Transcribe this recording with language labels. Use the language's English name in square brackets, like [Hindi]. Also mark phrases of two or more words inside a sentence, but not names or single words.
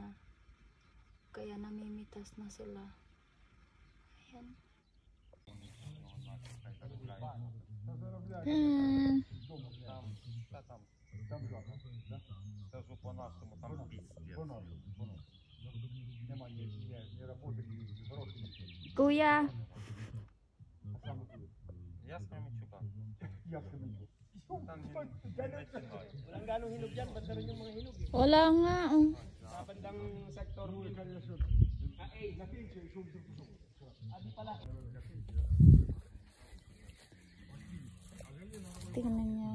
[Filipino] Kaya namimitas na sila. Ayan. Kuya. [Russian] Я с Кременчука. [Filipino] Walang ganong hinog dyan, banda rin yung mga hinog. Wala nga. Sa bandang sektor. Tingnan niyo.